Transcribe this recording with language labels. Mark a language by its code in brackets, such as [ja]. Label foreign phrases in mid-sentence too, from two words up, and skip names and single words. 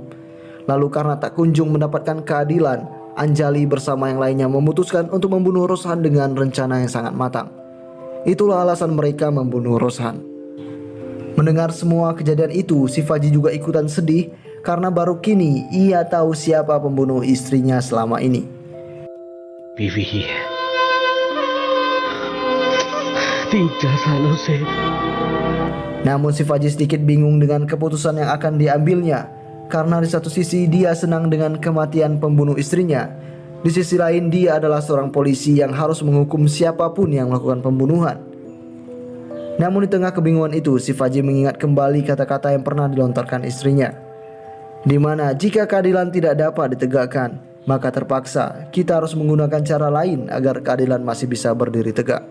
[id] Lalu karena tak kunjung mendapatkan keadilan, Anjali bersama yang lainnya memutuskan untuk membunuh Roshan dengan rencana yang sangat matang. Itulah alasan mereka membunuh Roshan. Mendengar semua kejadian itu, Shivaji juga ikutan sedih karena baru kini ia tahu siapa pembunuh istrinya selama ini. [hi] बीवी ही है. 3-4 सालों से. [id] Namun Shivaji sedikit bingung dengan keputusan yang akan diambilnya, karena di satu sisi dia senang dengan kematian pembunuh istrinya, di sisi lain dia adalah seorang polisi yang harus menghukum siapapun yang melakukan pembunuhan. Namun di tengah kebingungan itu, Shivaji mengingat kembali kata-kata yang pernah dilontarkan istrinya, di mana jika keadilan tidak dapat ditegakkan, maka terpaksa kita harus menggunakan cara lain agar keadilan masih bisa berdiri tegak.